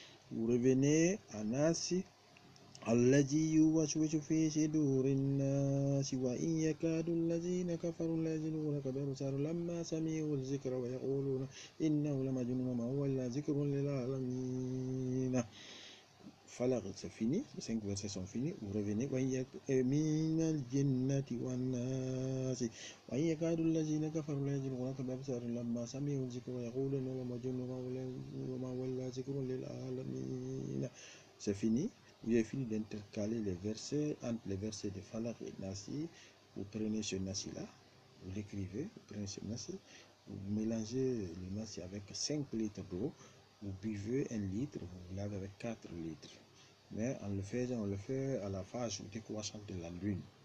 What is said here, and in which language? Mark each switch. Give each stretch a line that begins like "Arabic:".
French: Vous revenez à Nas
Arabic: الذي يوسوس في صدور الناس وإن يكاد الذين كفروا ليزلقونك بأبصارهم لما سمعوا الذكر ويقولون إنه لمجنون وما هو إلا ذكر للعالمين.
French: Falaq, c'est fini, les 5 versets sont finis. Vous revenez
Arabic: من الجنة والناس وإن يكاد الذين كفروا ليزلقونك بأبصارهم لما سمعوا الذكر ويقولون إنه لمجنون وما هو إلا ذكر للعالمين.
French: C'est fini. Vous avez fini d'intercaler les versets entre les versets de Falaq et Nasi. Vous prenez ce Nasi-là, vous l'écrivez, vous prenez ce Nasi, vous mélangez le Nasi avec 5 litres d'eau, vous buvez 1 litre, vous lavez avec 4 litres. Mais en le faisant, on le fait à la phase décroissante de la lune.